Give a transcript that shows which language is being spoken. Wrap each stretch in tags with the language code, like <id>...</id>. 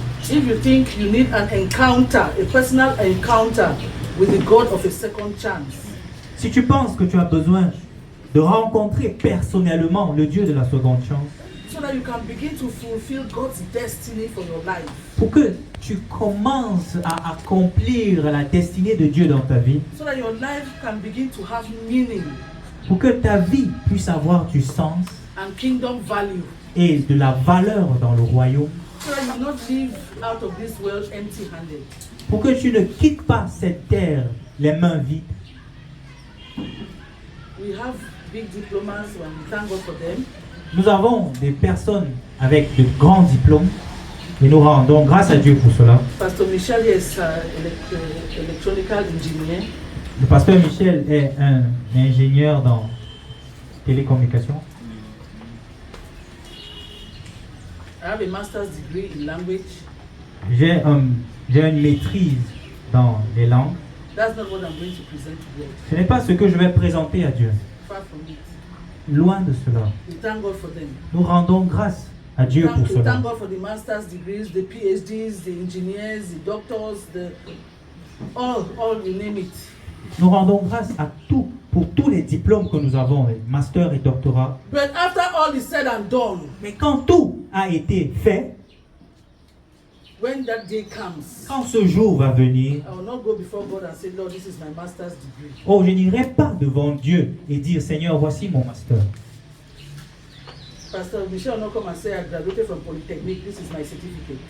<en>If you think you need an encounter, a personal encounter with the God of a second chance,</en> <fr>Si tu penses que tu as besoin de rencontrer personnellement le Dieu de la seconde chance,</fr> <en>so that you can begin to fulfill God's destiny for your life.</en> <fr>Pour que tu commences à accomplir la destinée de Dieu dans ta vie,</fr> <en>So that your life can begin to have meaning</en> <fr>pour que ta vie puisse avoir du sens</fr> <en>and kingdom value.</en> <fr>et de la valeur dans le royaume,</fr> <en>So that you not live out of this world empty-handed.</en> <fr>pour que tu ne quittes pas cette terre les mains vides.</fr> <en>We have big diplomas and we thank God for them.</en> <fr>Nous avons des personnes avec de grands diplômes et nous rendons grâce à Dieu pour cela.</fr> <en>Pastor Michel is an electronical engineer.</en> <fr>Le pasteur Michel est un ingénieur dans télécommunications.</fr> <en>I have a master's degree in language.</en> <fr>J'ai une maîtrise dans les langues.</fr> <en>That's not what I'm going to present to God.</en> <fr>Ce n'est pas ce que je vais présenter à Dieu.</fr> <en>Far from it.</en> <fr>Loin de cela.</fr> <en>We thank God for them.</en> <fr>Nous rendons grâce à Dieu pour</fr> <en>We</en> <fr>cela.</fr> <en>thank God for the master's degrees, the PhDs, the engineers, the doctors, all you name it.</en> <fr>Nous rendons grâce à tout, pour tous les diplômes que nous avons, les masters et doctorats.</fr> <en>But after all is said and done,</en> <fr>Mais quand tout a été fait,</fr> <en>when that day comes,</en> <fr>quand ce jour va venir,</fr> <en>I will not go before God and say, Lord, this is my master's degree.</en> <fr>oh, je n'irai pas devant Dieu et dire, Seigneur, voici mon master.</fr> <en>Pastor Michel will not come and say, I graduated from Polytechnic, this is my certificate.</en>